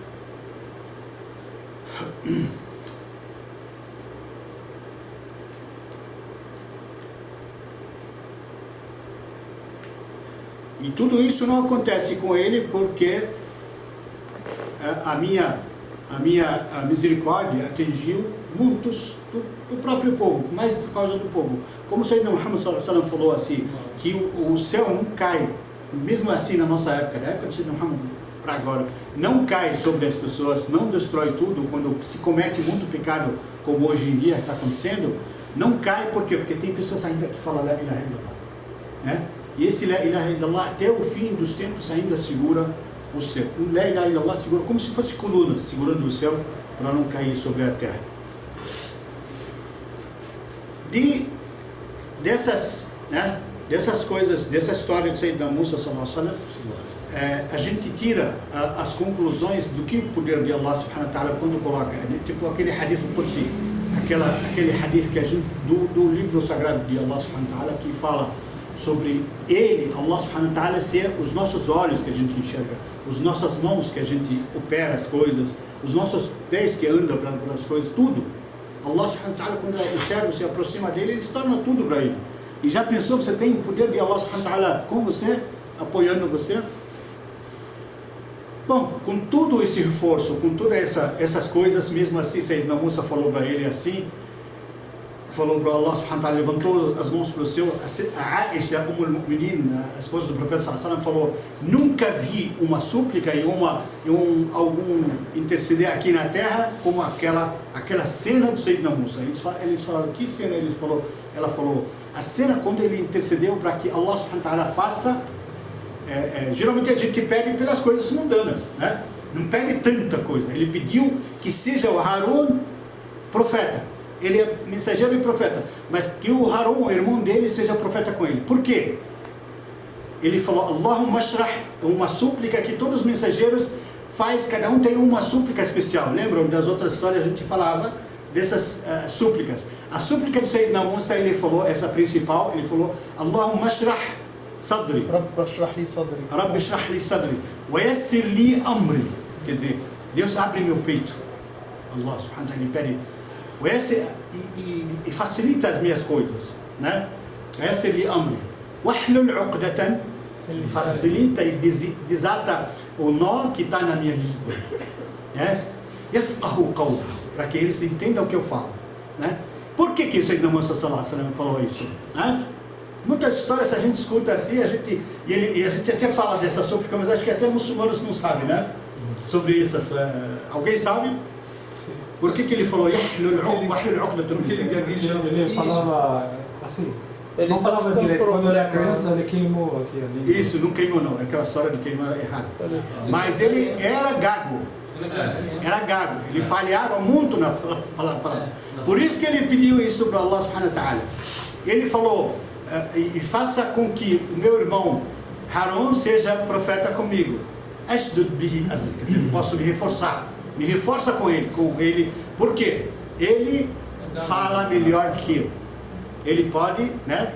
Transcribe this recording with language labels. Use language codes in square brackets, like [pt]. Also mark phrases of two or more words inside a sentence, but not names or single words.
[pt] E tudo isso não acontece com ele porque a minha misericórdia atingiu muitos do próprio povo, mais por causa do povo. Como o Sayyidina Muhammad [ar] صلى الله عليه وسلم [pt] falou assim, que o céu não cai, mesmo assim na nossa época, na época do Sayyidina Muhammad para agora, não cai sobre as pessoas, não destrói tudo, quando se comete muito pecado, como hoje em dia está acontecendo, não cai, por quê? Porque tem pessoas ainda que falam [ar] لا إله إلا الله, [pt] né? E esse [ar] لا إله إلا الله, [pt] até o fim dos tempos, ainda segura o céu. O [ar] لا إله إلا الله [pt] segura como se fosse colunas, segurando o céu para não cair sobre a terra. Dessas coisas, dessa história de Sayyidina Musa [ar] صلى الله عليه وسلم, [pt] a gente tira as conclusões do que o poder de Allah [ar] سبحانه وتعالى [pt] quando coloca, tipo aquele hadith do Qudsi, aquele hadith que a gente, do livro sagrado de Allah [ar] سبحانه وتعالى, [pt] que fala sobre ele, [ar] الله سبحانه وتعالى, [pt] ser os nossos olhos que a gente enxerga, as nossas mãos que a gente opera as coisas, os nossos pés que andam para as coisas, tudo. [ar] الله سبحانه وتعالى, [pt] quando o servo se aproxima dele, ele se torna tudo para ele. E já pensou que você tem o poder de Allah [ar] سبحانه وتعالى [pt] com você, apoiando você? Bom, com todo esse reforço, com todas essas coisas, mesmo assim, Sayyidina Musa falou para ele assim, falou para Allah [ar] سبحانه وتعالى, [pt] levantou as mãos para o céu. A Aisha, al-Mu'minin, a esposa do profeta [ar] صلى الله عليه وسلم, [pt] falou, nunca vi uma súplica e algum interceder aqui na terra como aquela cena do Sayyidina Musa. Eles falaram, que cena? Ela falou, a cena quando ele intercedeu para que Allah [ar] سبحانه وتعالى [pt] faça, geralmente a gente pede pelas coisas mundanas, né? Não pede tanta coisa. Ele pediu que seja o Harun profeta. Ele é mensageiro e profeta, mas que o Harun, o irmão dele, seja profeta com ele. Por quê? Ele falou, [ar] اللهم اشرح, [pt] uma súplica que todos os mensageiros faz, cada um tem uma súplica especial. Lembram das outras histórias, a gente falava dessas súplicas. A súplica de Sayyidina Musa, ele falou, essa principal, ele falou, [ar] اللهم اشرح صدري. رب اشرح لي صدري. رب اشرح لي صدري ويسر لي أمري. [pt] Quer dizer, Deus abre meu peito. [ar] الله سبحانه وتعالى pede. [pt] E facilita as minhas coisas, né? Esse ele amri. [ar] واحلل عقدة, [pt] facilita e desata o nó que está na minha língua, né? [ar] يفقهوا قولي, [pt] para que eles entendam o que eu falo, né? Por que o Sayyidina Musa [ar] صلى الله عليه وسلم [pt] falou isso, né? Muitas histórias a gente escuta assim, a gente até fala dessa súplica, mas acho que até muçulmanos não sabem, né? Sobre isso, alguém sabe? Por que ele falou Porque ele falava assim, ele não falava falava direito, quando ele era problema. criança ele queimou aqui a língua. Isso, não queimou não, é aquela história de queimar errado. Mas ele era gago, Era gago, ele falhava muito na palavra. Por isso que ele pediu isso para Allah [ar] سبحانه وتعالى. [pt] Ele falou, e faça com que o meu irmão Harun seja profeta comigo. [ar] اشدد به أزري, [pt] posso me reforçar. Me reforça com ele. Por quê? Ele fala melhor que eu. Ele pode, né?